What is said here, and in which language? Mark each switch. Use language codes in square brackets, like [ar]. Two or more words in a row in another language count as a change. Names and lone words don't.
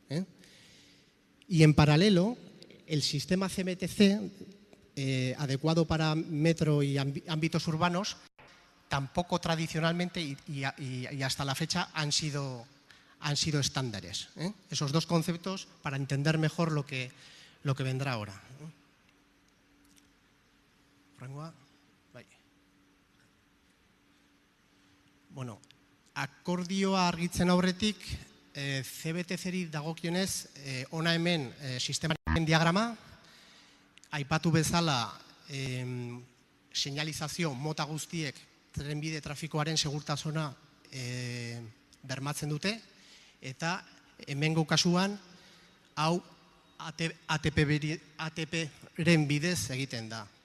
[es] Y en paralelo, el sistema CBTC, adecuado para metro y ámbitos urbanos, tampoco tradicionalmente y hasta la fecha han sido estándares. Esos dos conceptos para entender mejor lo que vendrá ahora. [eu] Bueno, akordioa argitzen aurretik, CBTC-ri dagokionez, hona hemen sistemaren diagrama, aipatu bezala señalizazio mota guztiek trenbide trafikoaren segurtasuna bermatzen dute, eta hemengo kasuan hau ATP-ren bidez egiten da.